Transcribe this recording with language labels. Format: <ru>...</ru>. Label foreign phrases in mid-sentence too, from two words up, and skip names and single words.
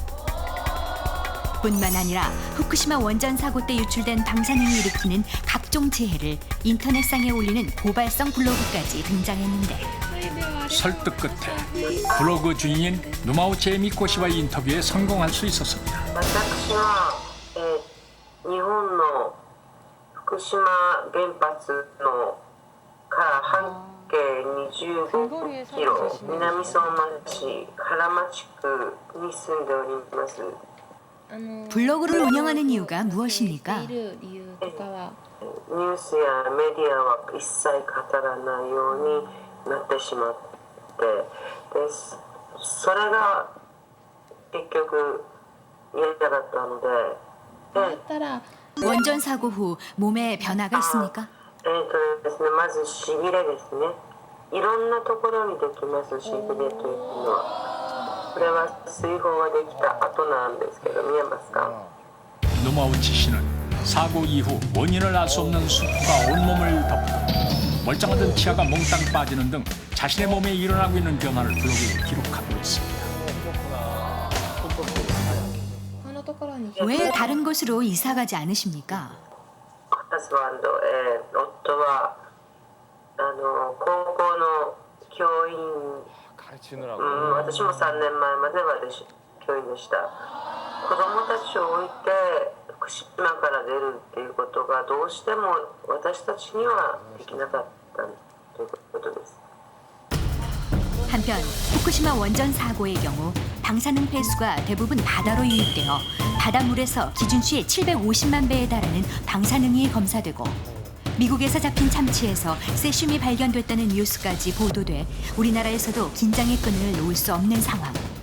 <ko>뿐만 아니라 후쿠시마 원전 사고 때 유출된 방사능이 일으키는 각종 재해를 인터넷상에 올리는 고발성 블로그까지 등장했는데 설득 끝에 블로그 주인인 누마우치 미코 씨와의 인터뷰에 성공할 수 있었습니다.</ko> <ja>私は、日本の福島原発のから半径25キロ南相馬市原町区に住んでおります。</ja> <ko>블로그를 운영하는 이유가 무엇입니까?</ko> <ja>ニュースやメディアは一切語らないようになってしまってでそれが結局嫌だったので</ja> <ko>원전 사고 후 몸에 변화가 있습니까?</ko> <ja>ですね、まずしびれですね。いろんなところにできますしびれというのは。これは水泡ができた後なんですけど見えますか?</ja> <ko>누마우치 씨는 사고 이후 원인을 알 수 없는 수포가 온몸을 덮고 멀쩡하던 치아가 몽땅 빠지는 등 자신의 몸에 일어나고 있는 변화를 블로그에 기록하고 있습니다. 왜 다른 곳으로 이사 가지 않으십니까?</ko> <ja>私は夫は高校の教員 私も3年前までは教員でした。子供たちを置いて福島から出るっていうことがどうしても私たちにはできなかったということです。</ja> <ko>한편 후쿠시마 원전 사고의 경우 방사능 폐수가 대부분 바다로 유입되어 바닷물에서 기준치의 750만 배에 달하는 방사능이 검사되고 미국에서 잡힌 참치에서 세슘이 발견됐다는 뉴스까지 보도돼 우리나라에서도 긴장의 끈을 놓을 수 없는 상황.</ko>